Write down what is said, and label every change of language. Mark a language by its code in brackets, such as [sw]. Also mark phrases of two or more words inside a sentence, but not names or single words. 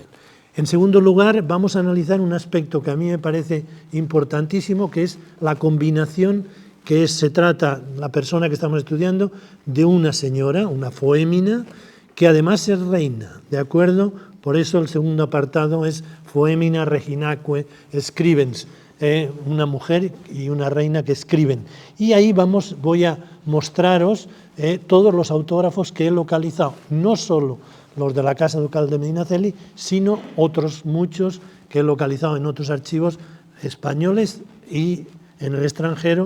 [es] En segundo lugar, vamos a analizar un aspecto que a mí me parece importantísimo, que es la combinación se trata, la persona que estamos estudiando, de una señora, una foémina, que además es reina, ¿de acuerdo? Por eso el segundo apartado es [la] foémina reginaque scribens, [es] una mujer y una reina que escriben. Y ahí voy a mostraros todos los autógrafos que he localizado, no solo los de la Casa Ducal de Medinaceli, sino otros muchos que he localizado en otros archivos españoles y en el extranjero.